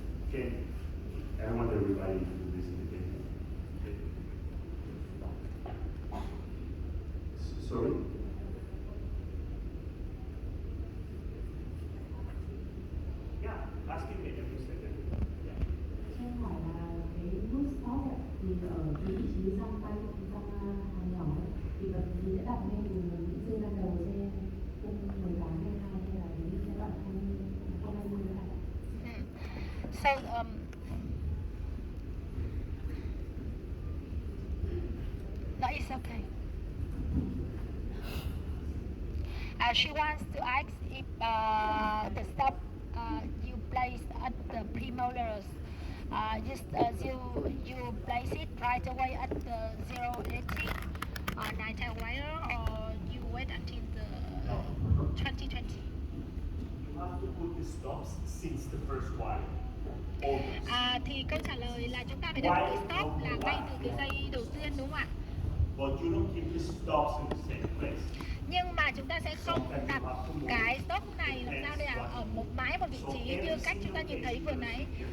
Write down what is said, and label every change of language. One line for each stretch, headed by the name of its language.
English: Okay, I want everybody to listen again. Okay. Sorry? Yeah, asking me every second. Yeah.
Vietnamese: Cho em hỏi là cái nút stop ấy, thì ở cái vị trí răng tay hàng nhỏ ấy, thì vật gì sẽ đặt lên từ những dây răng đầu trên cung 18 hay 2 hay là cái giai đoạn 20 này?
English: So, no, it's okay. She wants to ask if the stop you place at the premolars, you place it right away at the 080 9 wire, or you wait until the 2020. You have to put the stops since the first wire. Always.
Vietnamese: Thì câu trả lời là chúng ta phải đặt cái stop là ngay từ cái giây đầu tiên, đúng không ạ?
English: But you don't keep the stops in the same place.
Vietnamese: Nhưng mà chúng ta sẽ không đặt cái stop này làm sao để ở mãi một vị trí như cách chúng ta nhìn thấy vừa nãy.